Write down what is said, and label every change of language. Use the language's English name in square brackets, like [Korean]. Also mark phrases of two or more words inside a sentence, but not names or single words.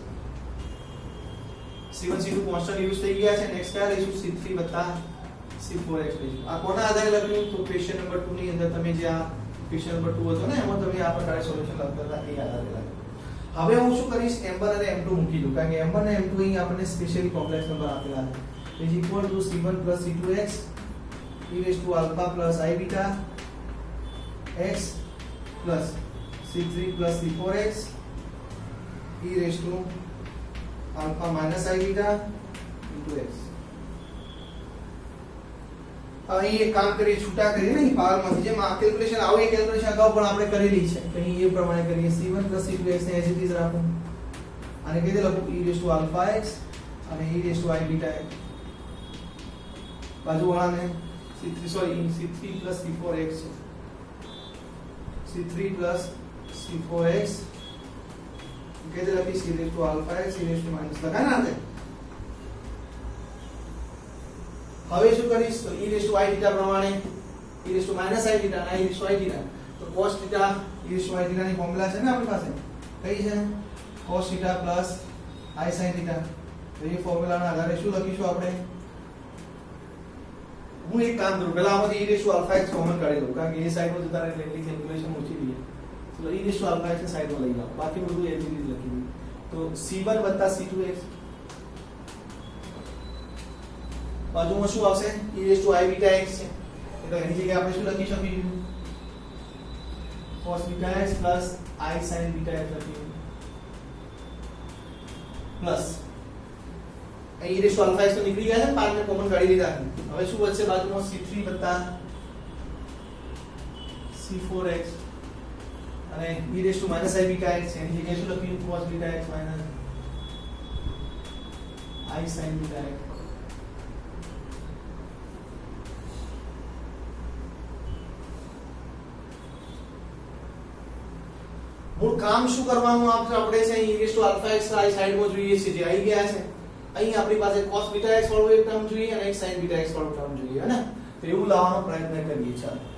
[Gujarati] c1 c2 [English] constant use [Gujarati] થઈ ગયા છે નેક્સ્ટ કયા લઈશું c3 c4x લઈશું આ કોના આધારે લખ્યું તો [English] question number [Gujarati] 2 ની અંદર તમે જે આ [English] question number [Gujarati] 2 હતો ને એમાં તમે આ પ્રકારે સોલ્યુશન લખતા હતા એ આધારે લખ્યું હવે હું શું કરીશ m1 અને m2 મૂકી દઉં કારણ કે m1 અને m2 અહીં આપણને [English] specially complex number [Gujarati] આપેલા છે [English] is equal to c1 c2x e i beta x plus c3 c4x e alpha minus i beta into x [Gujarati] અહીં એક કામ કરીએ છૂટા કરીએ ને પાવરમાંથી જેમ આ કેલ્ક્યુલેશન આવી કેલ્ક્યુલેશન અગાઉ પણ આપણે કરેલી છે તો અહીં એ પ્રમાણે કરીએ c1 c2x ને [English] as it is [Gujarati] રાખું અને કઈ દે લખું e alpha x અને e i beta x બાજુવાળાને c3 c4x c3 c4x કઈ દે લખી [English] c alpha x e minus [Gujarati] લખાય ને આપણે હવે શું કરીશ તો e i theta પ્રમાણે [English] e minus i theta [Gujarati] અને e i theta તો cos theta e i theta ની ફોર્મ્યુલા છે ને આપણી પાસે કઈ છે [English] cos theta plus i sin theta [Gujarati] તો એ ફોર્મ્યુલાના આધારે શું લખીશું આપણે હું એક કામ કરું પહેલા આમાંથી e alpha x કોમન કાઢી દઉં કારણ કે એ સાઈડમાં જતા રહે એટલે કેલ્ક્યુલેશન ઓછી થઈ જાય તો e alpha x ને સાઈડમાં લઈ જાઓ બાકી બધું એ જ રીતે લખી દઉં તો c1 c2x બાજુમાં શું આવશે e i beta x છે એટલે એની જગ્યાએ આપણે શું લખી શકીશું [English] cos beta x plus i sin beta x [Gujarati] લખીશું પ્લસ e alpha x તો નીકળી ગયા છે ને પાર્ટને કોમન કાઢી લીધા હવે શું વધશે બાજુમાં c3 c4x અને [English] e minus i beta x [Gujarati] એની જગ્યાએ શું લખ્યું [English] cos beta x minus [Gujarati] i sin beta x મૂળ કામ શું કરવાનું આપણે છે e alpha x આ સાઈડમાં જોઈએ છે જે આવી ગયા છે અહીં આપણી પાસે cos beta x વાળું એક ટર્મ જોઈએ અને એક sin beta x વાળું ટર્મ જોઈએ હે ને તો એવું લાવવાનો પ્રયત્ન કરીએ ચાલો